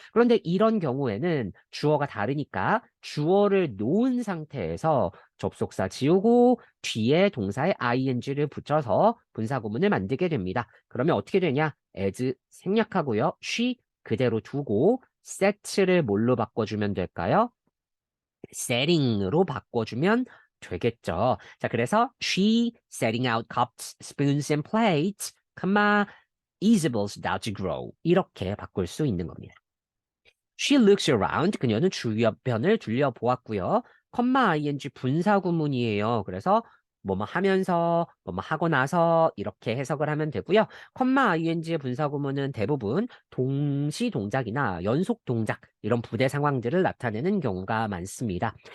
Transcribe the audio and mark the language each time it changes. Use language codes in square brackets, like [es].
[ko] 그런데 이런 경우에는 주어가 다르니까 주어를 놓은 상태에서 접속사 지우고 뒤에 동사에 ing를 붙여서 분사구문을 만들게 됩니다. 그러면 어떻게 되냐? as 생략하고요. she 그대로 두고 set를 뭘로 바꿔주면 될까요? setting으로 바꿔주면 되겠죠. 자, 그래서 [en] she setting out cups, spoons and plates, Isabel's about to grow [ko] 이렇게 바꿀 수 있는 겁니다. [en] She looks around. [ko] 그녀는 주변을 둘러보았고요. ing 분사구문이에요. 그래서 뭐뭐 하면서, 뭐뭐 하고 나서 이렇게 해석을 하면 되고요. ing의 분사구문은 대부분 동시 동작이나 연속 동작 이런 부대 상황들을 나타내는 경우가 많습니다.